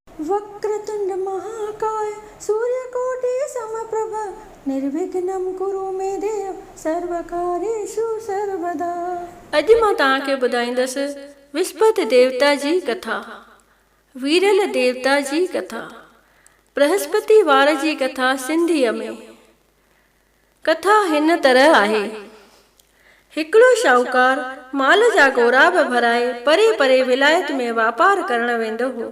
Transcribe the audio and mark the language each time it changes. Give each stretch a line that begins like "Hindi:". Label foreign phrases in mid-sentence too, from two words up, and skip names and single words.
Sanskrit: वक्रतुंड महाकाय सूर्यकोटि समप्रभ निर्विघ्नं कुरु मे देव सर्वकार्येषु सर्वदा।
Sindhi: अॼु मां तव्हांखे ॿुधाईंदसि विस्पति देवता जी कथा, वीरल देवता जी कथा। बृहस्पति वार जी कथा सिंधीअ में। कथा हिन तरह आहे। हिकिड़ो शाहूकार माल जा गोराब भराए परे परे विलायत में वापार करण वेंदो हो।